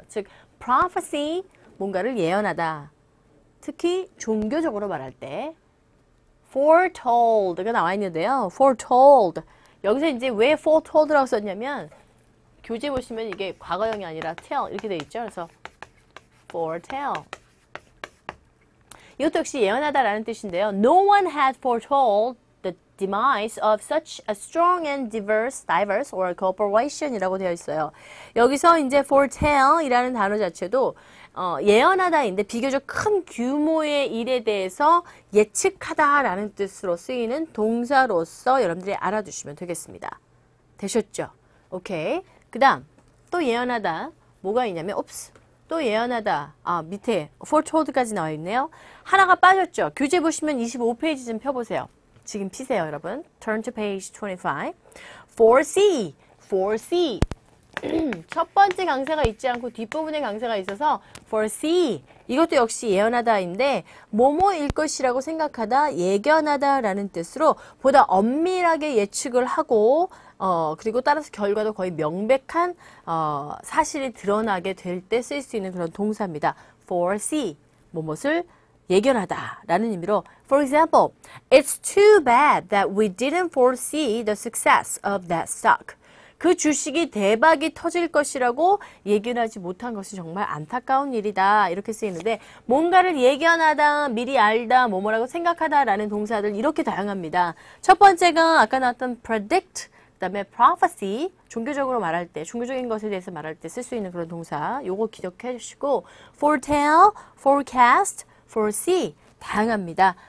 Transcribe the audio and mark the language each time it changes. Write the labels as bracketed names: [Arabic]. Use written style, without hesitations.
[Korean] 즉 prophecy, 뭔가를 예언하다. 특히 종교적으로 말할 때 foretold가 나와 있는데요. [English] foretold. [Korean] 여기서 이제 왜 foretold라고 썼냐면 교재 보시면 이게 과거형이 아니라 tell 이렇게 돼 있죠. 그래서 foretell. 이것도 역시 예언하다라는 뜻인데요. [English] No one had foretold the demise of such a strong and diverse or corporation [Korean] 이라고 되어 있어요. 여기서 이제 foretell이라는 단어 자체도 예언하다인데 비교적 큰 규모의 일에 대해서 예측하다라는 뜻으로 쓰이는 동사로서 여러분들이 알아두시면 되겠습니다. 되셨죠? 오케이. 그 다음 또 예언하다 뭐가 있냐면 또 예언하다 밑에 foretold까지 나와 있네요. 하나가 빠졌죠. 교재 보시면 25페이지 좀 펴보세요. 지금 피세요 여러분. [English] Turn to page 25. [Korean] foresee 첫 번째 강세가 있지 않고 뒷부분에 강세가 있어서 foresee 이것도 역시 예언하다인데 뭐뭐일 것이라고 생각하다, 예견하다라는 뜻으로 보다 엄밀하게 예측을 하고 그리고 따라서 결과도 거의 명백한 사실이 드러나게 될 때 쓸 수 있는 그런 동사입니다. [English] foresee, [Korean] 뭐뭇을 예견하다 라는 의미로 [English] For example, it's too bad that we didn't foresee the success of that stock. [Korean] 그 주식이 대박이 터질 것이라고 예견하지 못한 것이 정말 안타까운 일이다. 이렇게 쓰이는데 뭔가를 예견하다, 미리 알다, 뭐뭐라고 생각하다 라는 동사들 이렇게 다양합니다. 첫 번째가 아까 나왔던 predict, 그 다음에 prophecy, 종교적으로 말할 때, 종교적인 것에 대해서 말할 때 쓸 수 있는 그런 동사 요거 기억해 주시고 foretell, forecast, foresee 다양합니다.